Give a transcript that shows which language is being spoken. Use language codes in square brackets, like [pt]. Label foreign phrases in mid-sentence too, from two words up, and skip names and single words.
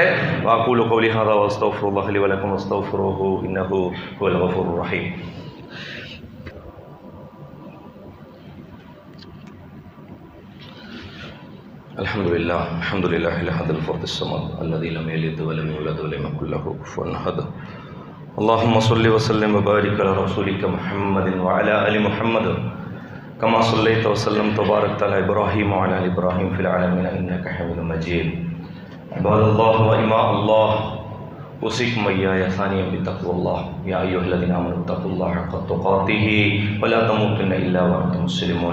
[ar] وأقول قولي هذا وأستغفر الله لي ولكم واستغفروه إنه هو الغفور الرحيم. الحمد لله الحمد لله الأحد الفرد الصمد الذي لم يلد ولم يولد ولم يكن له كفوا أحد. اللهم صل وسلم وبارك على رسولك محمد وعلى آل محمد كما صليت وسلمت وباركت على إبراهيم وعلى آل إبراهيم في العالمين إنك حميد مجيد. عباد الله وإماء الله أوصيكم وإياي ثانيا بتقوى الله يا أيها الذين آمنوا اتقوا الله حق تقاته ولا تموتن إلا وأنتم مسلمون.